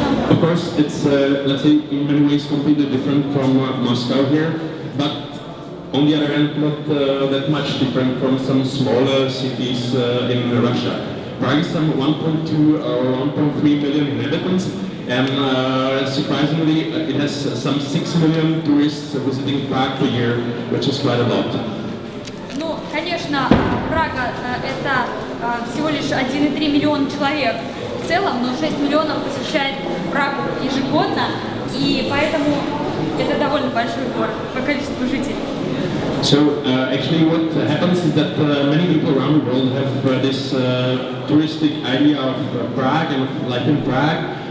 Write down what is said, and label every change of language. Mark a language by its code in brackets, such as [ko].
[en] Of course, it's let's say in many ways completely different from Moscow here, but on the other hand, not that much different from some smaller cities in Russia. Prague is some 1.2 or 1.3 million inhabitants, and surprisingly, it has some 6 million tourists visiting Prague per year, which is quite a lot. [ru] Ну, конечно, Прага это всего лишь 1,3 миллиона человек в целом, но 6 миллионов посещает Прагу ежегодно, и поэтому это довольно большой город по количеству жителей. [en] So actually what happens is that many people around the world have this touristic idea of Prague and of life in Prague.